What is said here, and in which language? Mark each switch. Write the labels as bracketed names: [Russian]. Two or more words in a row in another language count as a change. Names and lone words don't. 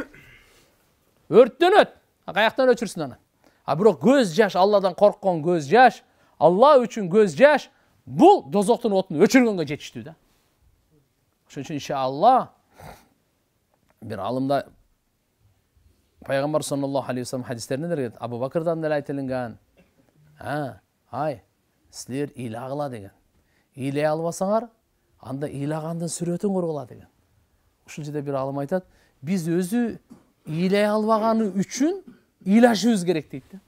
[Kyrgyz] Өрттөнөт. Каяктан өчүрсүн аны. Бирок көз жаш, Алладан корккон көз жаш, Алла үчүн көз жаш, бул дозоктун отун өчүргөнгө жетиштүү да. Ошон үчүн иншалла бир алымда Пайгамбар [Arabic] صلى الله عليه وسلم [Kyrgyz] хадистеринде келет, Абу Бакырдан деле айтылган. Силер ыйлагыла деген. Ыйлай албасаңар, анда ыйлагандын сүрөтүн кургула деген. Ушул жерде бир алым айтат, биз өзү ыйлай албаганы үчүн ыйлашыбыз керек дейт да.